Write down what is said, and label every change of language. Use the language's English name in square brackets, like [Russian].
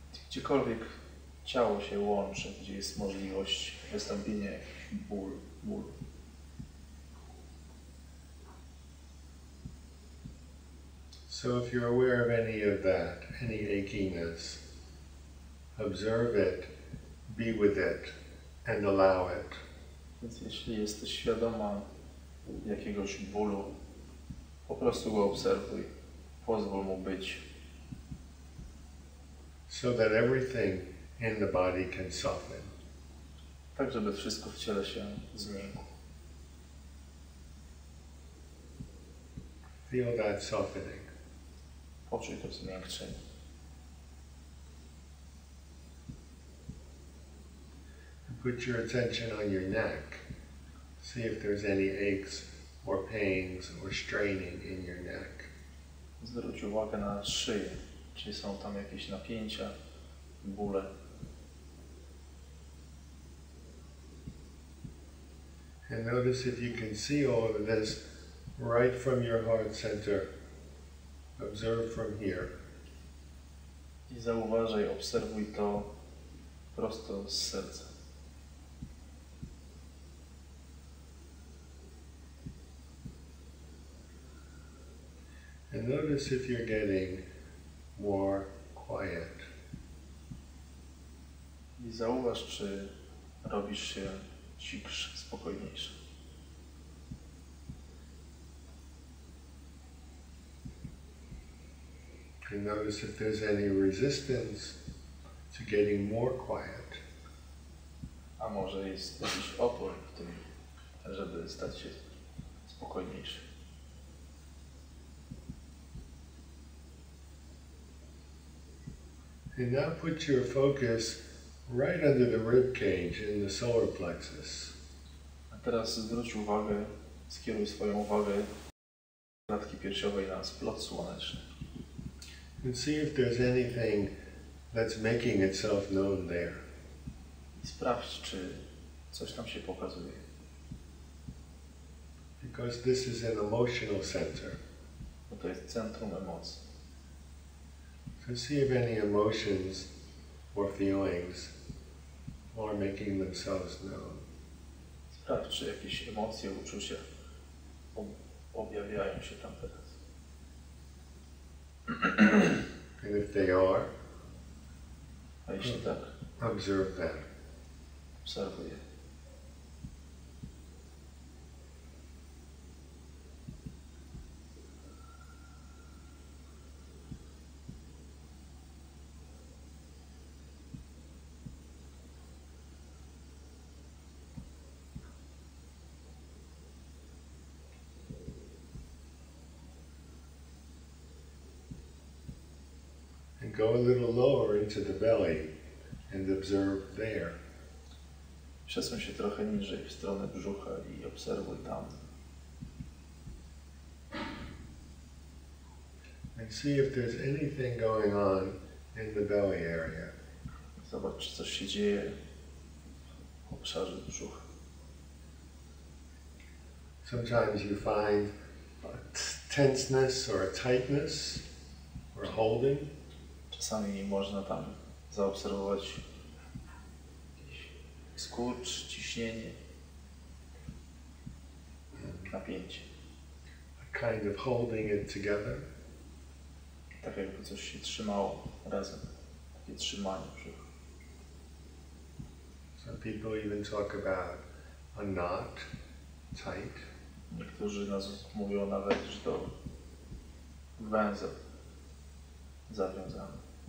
[Polish] Gdziekolwiek ciało się łączy, gdzie jest możliwość wystąpienia jakichś bólu. [English] So if you're aware of any of that, any achiness, observe it, be with it, and allow it. [Polish] Więc jeśli jesteś świadoma jakiegoś bólu, po prostu go obserwuj, pozwól mu być. [English] So that everything in the body can soften. [Polish] Tak, żeby wszystko w ciele się zmieniło. [English] Feel that softening. [Polish] Poczuj to zmiękczenie. [English] Put your attention on your neck. See if there's any aches or pains or straining in your neck. [Polish] Zwróć uwagę na szyję, czy są tam jakieś napięcia, bóle. [English] And notice if you can see all of this right from your heart center. Observe from here. [Polish] I zauważaj, obserwuj to prosto z serca. [English] And notice if you're getting more quiet. [Polish] I zauważ, czy robisz się cichszy, spokojniejszy. [English] And notice if there's any resistance to getting more quiet. [Polish] A może jest jakiś opór w tym, żeby stać się spokojniejszy. [English] And now put your focus right under the rib cage in the solar plexus. [Polish] A teraz zwróć uwagę, skieruj swoją uwagę do klatki piersiowej na splot słoneczny. [English] And see if there's anything that's making itself known there. [Polish] I sprawdź, czy coś tam się pokazuje. [English] Because this is an emotional center. [Polish] Bo to jest centrum emocji. [English] So see if any emotions or feelings are making themselves known. [Polish] Sprawdź, czy jakieś emocje, uczucia objawiają się tam teraz. [English] And if they are, [Polish] A jeśli tak, [English] observe them. [Polish] obserwuj je. [English] And go a little lower into the belly and observe there. [Polish] Przesuń się trochę niżej w stronę brzucha i obserwuj tam. [English] And see if there's anything going on in the belly area. [Polish] Zobacz, czy coś się dzieje w obszarze brzucha. [English] Sometimes you find a tenseness or a tightness or holding. [Polish] Czasami można tam zaobserwować jakiś skurcz, ciśnienie, napięcie. [English] A kind of holding it together. [Polish] Tak jakby coś się trzymało razem. Takie trzymanie brzucha. [English] Some people even talk about a knot, tight. [Polish] Niektórzy mówią nawet, że to węzeł zawiązany.